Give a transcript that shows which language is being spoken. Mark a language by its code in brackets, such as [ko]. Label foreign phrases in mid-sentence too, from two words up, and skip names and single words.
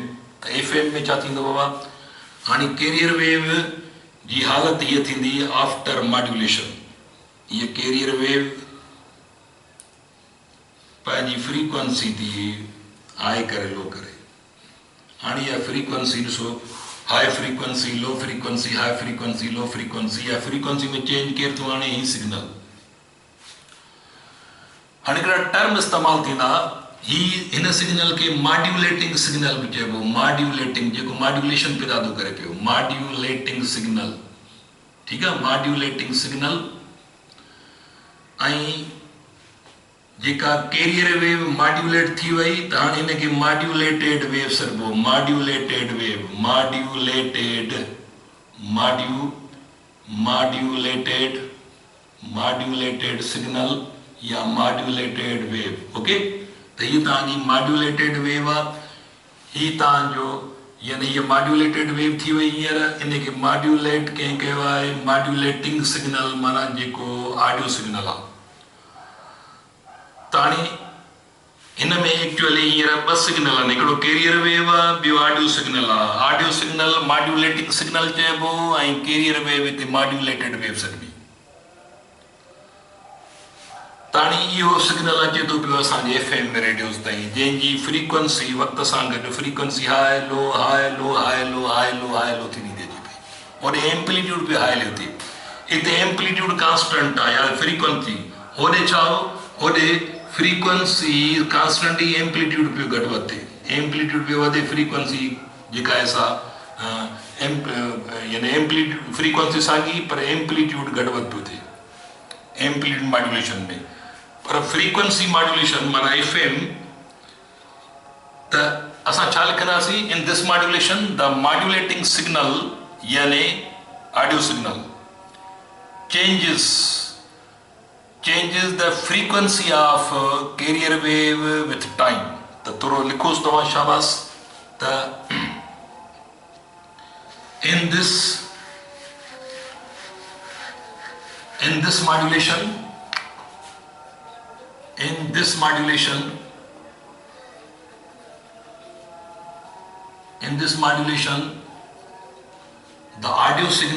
[sd] त FM में छा थींदो बाबा, हाणे [en] carrier wave [sd] जी हालत हीअ थींदी [en] after modulation. [sd] हीअ [en] carrier wave [sd] पंहिंजी फ्रीक्वेंसी थी हाई करे लो करे। हाणे इहा फ्रीक्वेंसी ॾिसो, [en] high frequency low frequency, high frequency low frequency, [sd] इहा फ्रीक्वेंसी में चेंज केरु थो आणे, ही सिग्नल। हाणे हिकिड़ा टर्म इस्तेमालु थींदा, ही हिन सिग्नल खे [en] modulating signal [sd] बि चइबो। मॉड्यूलेटिंग, जेको मॉड्यूलेशन पैदा थो करे पियो, [en] modulating signal. [sd] ठीकु आहे, [en] modulating signal. [sd] ऐं जेका [en] carrier wave [sd] मॉड्यूलेट थी वई त हाणे हिनखे [en] modulated wave [sd] सॾिबो। [en] modulated wave, modulated signal या modulated wave। [sd] ओके, त हीअ तव्हांजी [en] modulated wave [sd] आहे। ही तव्हांजो यानी हीअ [en] modulated wave [sd] थी वई। हींअर इनखे मॉड्यूलेट कंहिं कयो आहे, [en] modulating signal, [sd] माना जेको [en] audio signal [sd] आहे। त हाणे हिन में एक्चुअली हींअर ॿ सिग्नल आहिनि, हिकिड़ो [en] carrier wave [sd] आहे, ॿियो [en] audio signal [sd] आहे। [en] audio signal modulating signal [sd] चइबो ऐं [en] carrier wave [sd] हिते [en] modulated wave [sd] सॾिबी। त हाणे इहो सिग्नल अचे थो पियो असांजे FM में रेडियोस ताईं, जंहिंजी फ्रीक्वेंसी वक़्त सां गॾु [en] frequency high low high low high low high low high low [sd] थींदी थिए थी पई। होॾे एम्पलीट्यूड बि हाई लो थिए, हिते [en] amplitude constant [sd] आहे या फ्रीक्वेंसी। होॾे छा हो, होॾे [en] frequency constant [sd] ही एम्पलीट्यूड पियो घटि वधि थिए, एम्पलीट्यूड पियो वधे, फ्रीक्वेंसी जेका आहे सा यानी [en] amplitude frequency [sd] साॻी पर एम्पलीट्यूड घटि वधि पियो थिए [en] amplitude modulation [sd] में। पर [en] frequency modulation [sd] माना FM, त असां छा लिखंदासीं, [en] in this modulation the modulating signal यानी audio signal changes the frequency of carrier wave with time। [sd] त थोरो लिखोसि तव्हां, शाबाश। [en] त in this modulation the audio